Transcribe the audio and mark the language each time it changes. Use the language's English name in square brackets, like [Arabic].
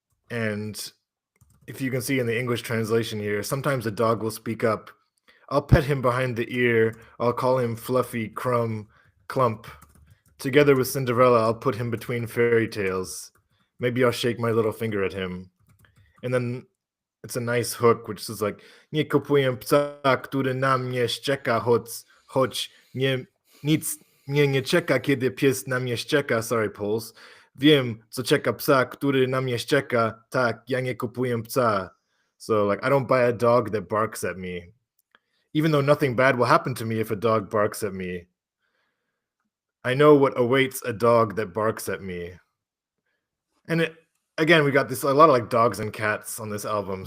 [English] And if you can see in the English translation here, sometimes a dog will speak up. I'll pet him behind the ear. I'll call him Fluffy, Crumb, Clump. Together with Cinderella, I'll put him between fairy tales. Maybe I'll shake my little finger at him. And then it's a nice hook, which is like, [Polish] nie kupuję psa, który na mnie szczeka, choć nic mnie nie czeka, kiedy pies na mnie szczeka. [English] Sorry, Poles. [Polish] Wiem, co czeka psa, który na mnie szczeka. Tak, ja nie kupuję psa. [English] So, I don't buy a dog that barks at me. Even though nothing bad will happen to me if a dog barks at me. I know what awaits a dog that barks at me. And again, we got a lot of dogs and cats on this album.